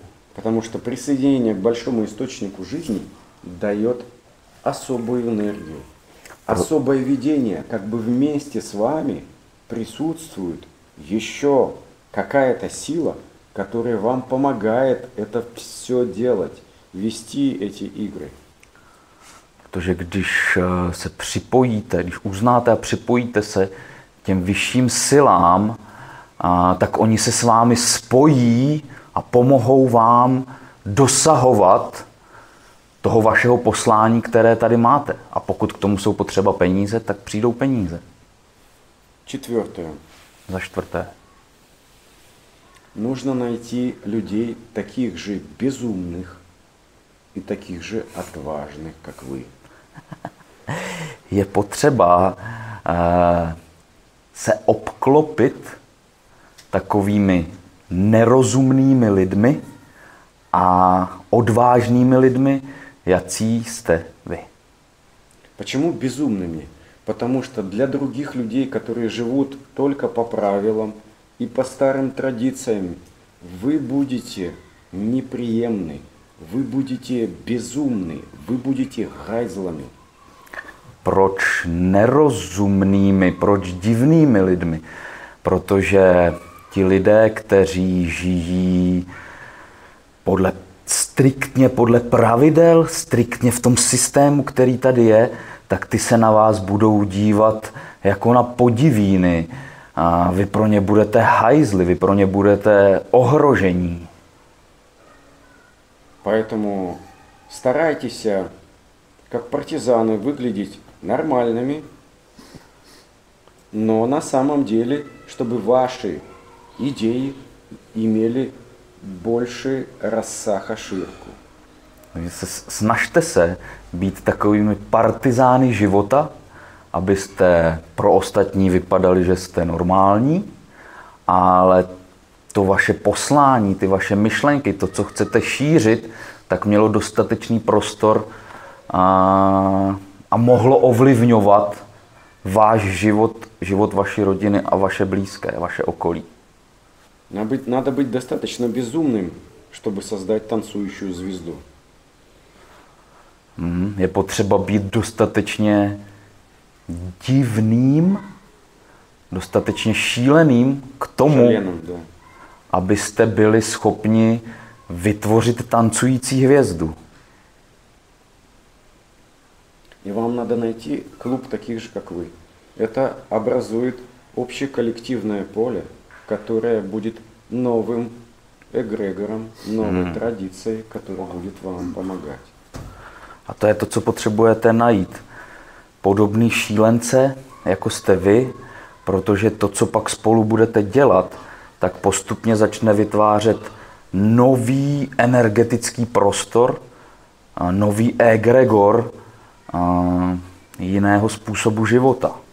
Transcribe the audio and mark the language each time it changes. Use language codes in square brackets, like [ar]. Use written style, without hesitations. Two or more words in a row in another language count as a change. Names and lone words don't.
[ru] Потому что присоединение к большому источнику жизни дает особую энергию. Особое видение, как бы вместе с вами присутствует еще какая-то сила, которая вам помогает это все делать, вести эти игры. [cs] Protože když se připojíte, když uznáte a připojíte se těm vyšším silám, tak oni se s vámi spojí a pomohou vám dosahovat toho vašeho poslání, které tady máte. A pokud k tomu jsou potřeba peníze, tak přijdou peníze. [ru] Четвертое. [cs] Za čtvrté. [ru] Нужно найти людей таких же безумных и таких же отважных, как вы. [cs] Je potřeba se obklopit takovými nerozumnými lidmi a odvážnými lidmi, jací jste vy. [ru] Почему безумными? Потому что для других людей, которые живут только по правилам и по старым традициям, вы будете неприемны, вы будете безумны, вы будете гайзлами. [cs] Proč nerozumnými, proč divnými lidmi? Protože ti lidé, kteří žijí striktně podle pravidel, striktně v tom systému, který tady je, tak ty se na vás budou dívat jako na podivíny. A vy pro ně budete hajzli, vy pro ně budete ohrožení. [ru] Поэтому старайтесь, как партизаны, выглядеть нормальными, но на самом деле, чтобы ваши идеи имели больше рассаха ширку. [cs] Snažte se být takovými partizány života, abyste pro ostatní vypadali, že jste normální, ale to vaše poslání, ty vaše myšlenky, to, co chcete šířit, tak mělo dostatečný prostor a mohlo ovlivňovat váš život, život vaší rodiny a vaše blízké, vaše okolí. [ru] Надо быть достаточно безумным, чтобы создать танцующую звезду. [cs] Je potřeba být dostatečně divným, dostatečně šíleným k tomu, abyste byli schopni vytvořit tancující hvězdu. [ru] И вам надо найти клуб таких же, как вы. Это образует общеколлективное поле, которое будет новым эгрегором, новой традицией, которая будет вам помогать. [cs] A to je to, co potřebujete najít. Podobný šílence, jako jste vy, protože to, co pak spolu budete dělat, tak postupně začne vytvářet nový energetický prostor, nový egregor jiného způsobu života.